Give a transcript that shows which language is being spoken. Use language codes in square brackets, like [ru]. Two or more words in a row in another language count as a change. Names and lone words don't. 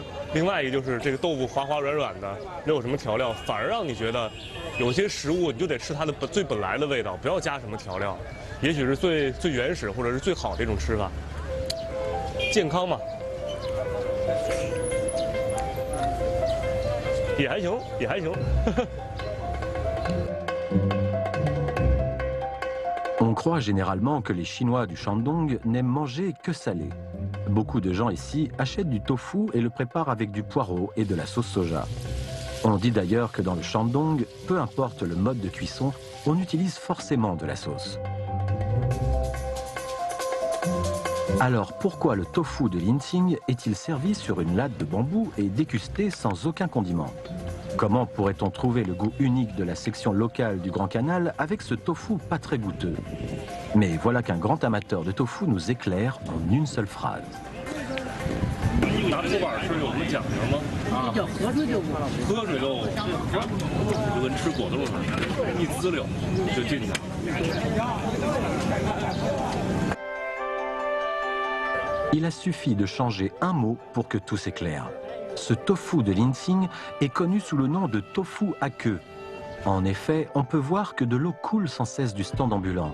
[zh] 另外一个就是这个豆腐滑滑软软的，没有什么调料，反而让你觉得有些食物你就得吃它的最本来的味道，不要加什么调料，也许是最原始或者是最好的一种吃法。健康嘛，也还行，也还行。 [fr] On croit généralement que les Chinois du Shandong n'aiment manger que salé. Beaucoup de gens ici achètent du tofu et le préparent avec du poireau et de la sauce soja. On dit d'ailleurs que dans le Shandong, peu importe le mode de cuisson, on utilise forcément de la sauce. Alors pourquoi le tofu de Linqing est-il servi sur une latte de bambou et dégusté sans aucun condiment? Comment pourrait-on trouver le goût unique de la section locale du Grand Canal avec ce tofu pas très goûteux? Mais voilà qu'un grand amateur de tofu nous éclaire en une seule phrase. [zh] 拿手板是有什么讲究吗？这叫河水豆腐。喝水豆腐，就跟吃果冻似的，一滋溜就进去了。 [fr] Il a suffi de changer un mot pour que tout s'éclaire. Ce tofu de Linsing est connu sous le nom de tofu à queue. En effet, on peut voir que de l'eau coule sans cesse du stand ambulant.